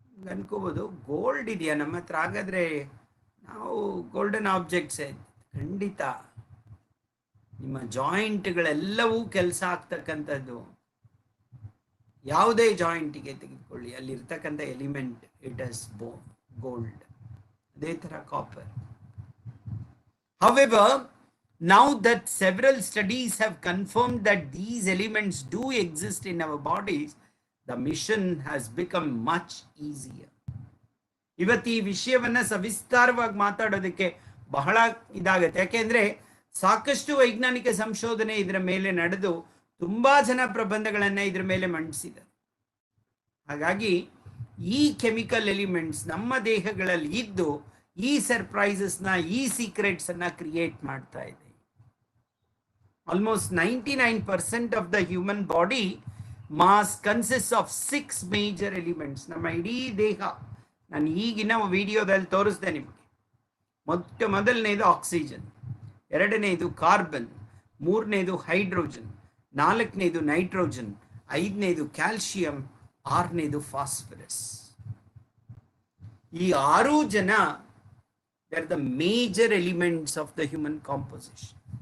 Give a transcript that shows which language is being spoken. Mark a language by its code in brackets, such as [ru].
[kn] ಅನ್ಕೋಬಹುದು, gold ಇದೆಯಾ ನಮ್ಮ ಹತ್ರ, ಹಾಗಾದ್ರೆ ನಾವು ಗೋಲ್ಡನ್ ಆಬ್ಜೆಕ್ಟ್ಸ್. ಖಂಡಿತ ನಿಮ್ಮ ಜಾಯಿಂಟ್ಗಳೆಲ್ಲವೂ ಕೆಲಸ ಆಗ್ತಕ್ಕಂಥದ್ದು. ಯಾವುದೇ ಜಾಯಿಂಟಿಗೆ ತೆಗೆದುಕೊಳ್ಳಿ, ಅಲ್ಲಿರ್ತಕ್ಕಂಥ ಎಲಿಮೆಂಟ್ [en] It is gold. [kn] ಅದೇ ತರ copper. [en] However, now that several studies have confirmed that these elements do exist in our bodies, the mission has become much easier. [kn] ಇವತ್ತು ಈ ವಿಷಯವನ್ನ ಸವಿಸ್ತಾರವಾಗಿ ಮಾತಾಡೋದಕ್ಕೆ ಬಹಳ ಇದಾಗತ್ತೆ. ಯಾಕೆಂದ್ರೆ ಸಾಕಷ್ಟು ವೈಜ್ಞಾನಿಕ ಸಂಶೋಧನೆ ಇದರ ಮೇಲೆ ನಡೆದು ತುಂಬಾ ಜನ ಪ್ರಬಂಧಗಳನ್ನ ಇದರ ಮೇಲೆ ಮಂಡಿಸಿದ್ದಾರೆ. ಹಾಗಾಗಿ ಈ ಕೆಮಿಕಲ್ ಎಲಿಮೆಂಟ್ಸ್ ನಮ್ಮ ದೇಹಗಳಲ್ಲಿ ಇದ್ದು ಈ ಸರ್ಪ್ರೈಸಸ್ ನ, ಈ ಸೀಕ್ರೆಟ್ಸ್ ಅನ್ನ ಕ್ರಿಯೇಟ್ ಮಾಡ್ತಾ ಇದೆ. [en] Almost 99% of the human body mass consist of 6 major elements. [kn] ನಮ್ಮ ಇಡೀ ದೇಹ, ನಾನು ಈಗಿನ ವಿಡಿಯೋದಲ್ಲಿ ತೋರಿಸ್ದೆ ನಿಮಗೆ. ಮೊದಲನೇದು ಆಕ್ಸಿಜನ್, ಎರಡನೇದು ಕಾರ್ಬನ್, ಮೂರನೇದು ಹೈಡ್ರೋಜನ್, ನಾಲ್ಕನೇದು ನೈಟ್ರೋಜನ್, ಐದನೇದು ಕ್ಯಾಲ್ಸಿಯಂ, ಆರನೇದು ಫಾಸ್ಫರಸ್. ಈ 6 ಜನ [en] They are the major elements of the human composition.